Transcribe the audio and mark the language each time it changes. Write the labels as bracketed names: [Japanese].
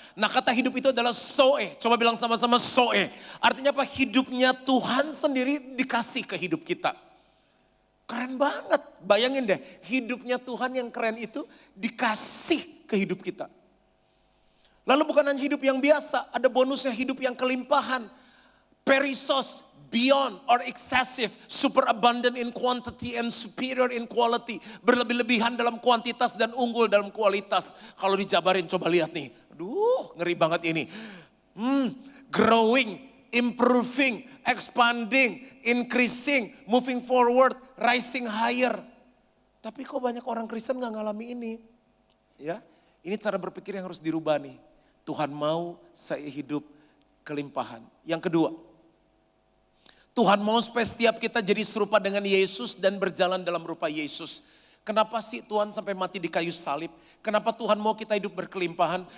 [Indonesian] Nah kata hidup itu adalah zoe, coba bilang sama-sama zoe. Artinya apa? Hidupnya Tuhan sendiri dikasih ke hidup kita. Keren banget, bayangin deh hidupnya Tuhan yang keren itu dikasih ke hidup kita. Lalu bukan hanya hidup yang biasa, ada bonusnya hidup yang kelimpahan. [English] Perisos, beyond or excessive, super abundant in quantity and superior in quality. [Indonesian] Berlebih-lebihan dalam kuantitas dan unggul dalam kualitas. Kalau dijabarin coba lihat nih, aduh ngeri banget ini. [English] Growing, improving, expanding, increasing, moving forward, rising higher. [Indonesian] Tapi kok banyak orang Kristen gak ngalami ini? Ya, ini cara berpikir yang harus dirubah nih. Tuhan mau saya hidup kelimpahan. Yang kedua, Tuhan mau supaya setiap kita jadi serupa dengan Yesus dan berjalan dalam rupa Yesus. Kenapa sih Tuhan sampai mati di kayu salib? Kenapa Tuhan mau kita hidup berkelimpahan?